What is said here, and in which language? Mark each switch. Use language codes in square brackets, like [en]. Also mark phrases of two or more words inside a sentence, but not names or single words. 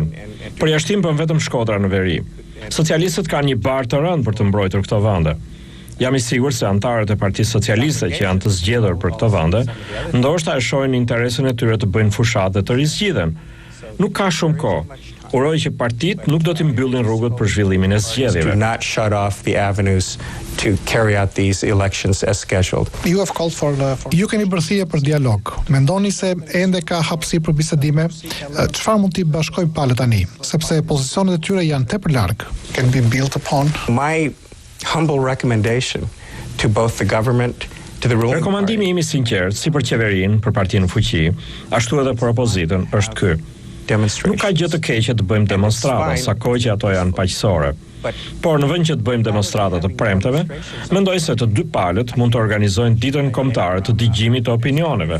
[sq] Përjashtim bën vetëm Shkodra në veri. Socialistët kanë një barë të rëndë për të mbrojtur këto vende. Jam i sigurt se antarët e Partisë Socialiste që janë të zgjedhur për këto vende, ndoshta e shohin interesin e tyre të bëjnë fushat dhe të rizgjidhen. Nuk ka shumë kohë. Uroj që partitë nuk do t'i mbyllin rrugët për zhvillimin e zgjedhjeve. [en] Do not shut off the avenues to carry out these elections as scheduled. You have called for [sq] ju keni bërthije për dialog. Mendoni se ende ka hapësirë për bisedime? Çfarë mund t'i bashkojmë palët tani? Sepse pozicionet e tyre janë tepër larg. [en] Can be built upon. My humble recommendation to both the government [sq] Rekomandimi im i sinqert, si për qeverinë, për partinë në fuqi, ashtu edhe për opozitën, është ky. Nuk ka gjë të keqe të bëjmë demonstrata, sa kohë që ato janë paqësore. Por në vend që të bëjmë demonstrata të premteve, mendoj se të dy palët mund të organizojnë ditën kombëtare të dëgjimit të opinioneve.